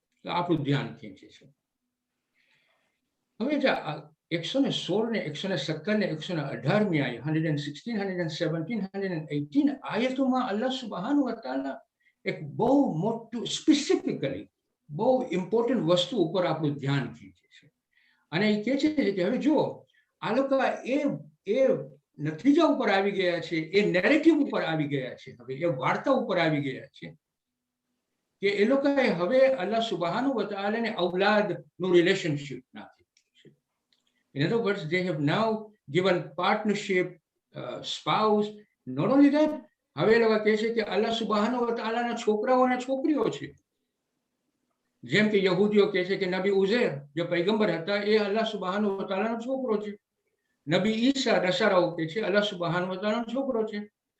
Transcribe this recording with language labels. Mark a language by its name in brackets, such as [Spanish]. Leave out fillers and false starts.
[Gujarati] તો આપણું ધ્યાન ખેંચે છે. હવે 116 ને 117 ને 118મી આયત, 116, 117, 118 આયતોમાં અલ્લાહ સુબ્હાનહુ વ તઆલા એક બહુ મોટું સ્પેસિફિકલી બહુ ઇમ્પોર્ટન્ટ વસ્તુ ઉપર આપણું ધ્યાન ખેંચે છે અને એ કહે છે કે હવે જુઓ, આ લોકો એ નતીજા ઉપર આવી ગયા છે, એ નેરેટિવ ઉપર આવી ગયા છે, હવે એ વાર્તા ઉપર આવી ગયા છે કે એ લોકોએ હવે અલ્લાહ સુબહાનહુ વ તઆલાને ઔલાદનું રિલેશનશિપ નાખી છે. [English] In other words, they have now given partnership, spouse. Not only that, [Gujarati] હવે એ લોકો કહે છે કે અલ્લાહ સુબહાનહુ વ તઆલાના છોકરાઓ અને છોકરીઓ છે. જેમ કે યહૂદીઓ કહે છે કે નબી ઉઝૈર જે પૈગંબર હતા એ અલ્લાહ સુબહાનહુ વ તઆલાનો છોકરો છે. નબી ઈસા નસારાઓ કહે છે અલ્લાહ સુબહાનહુ વ તઆલાનો છોકરો છે.